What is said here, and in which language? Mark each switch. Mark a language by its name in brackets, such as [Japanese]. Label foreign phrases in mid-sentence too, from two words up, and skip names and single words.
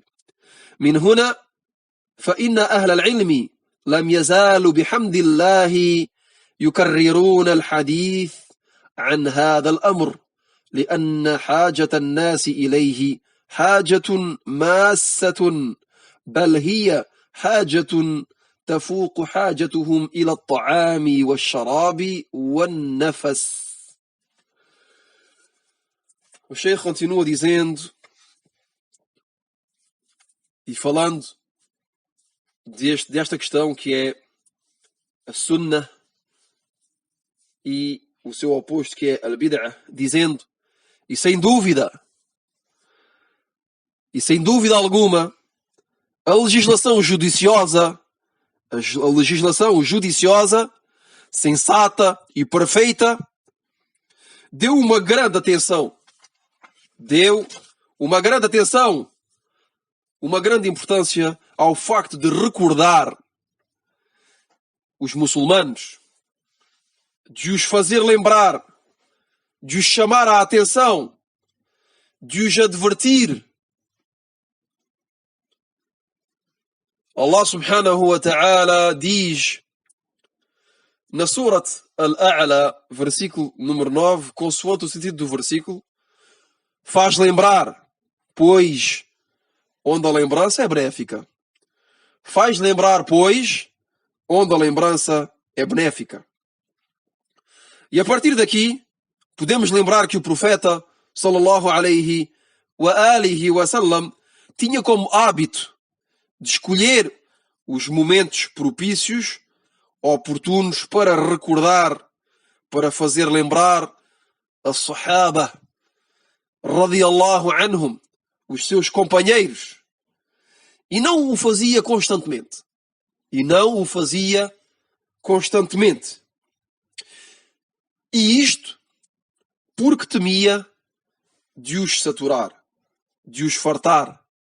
[Arabic] من هنا فإن أهل العلم لم يزالوا بحمد الله يكررون الحديث عن هذا الأمر، لأن حاجة الناس إليه حاجة ماسة، بل هي حاجة تفوق حاجتهم إلى الطعام والشراب والنفس. [Portuguese] O Sheikh continua dizendo e falando desta questão que é a Sunnah e o seu oposto, que é al-bid'ah, dizendo, e sem dúvida alguma, a legislação judiciosa, sensata e perfeita, deu uma grande atenção, uma grande importância ao facto de recordar os muçulmanos, de os fazer lembrar, de os chamar a atenção, de os advertir. Allah [Arabic] سبحانه وتعالى [Portuguese] diz na Surat Al-A'la, versículo número 9, consoante o sentido do versículo, faz lembrar, pois onde a lembrança é benéfica. Faz lembrar, pois, onde a lembrança é benéfica. E a partir daqui, podemos lembrar que o profeta, [Arabic] صلى الله عليه وعلى آله وسلم, [Portuguese] tinha como hábito de escolher os momentos propícios, oportunos, para recordar, para fazer lembrar a sahaba, [Arabic] رضي الله عنهم, [Portuguese] os seus companheiros. E não o fazia constantemente. E isto porque temia de os saturar, de os fartar.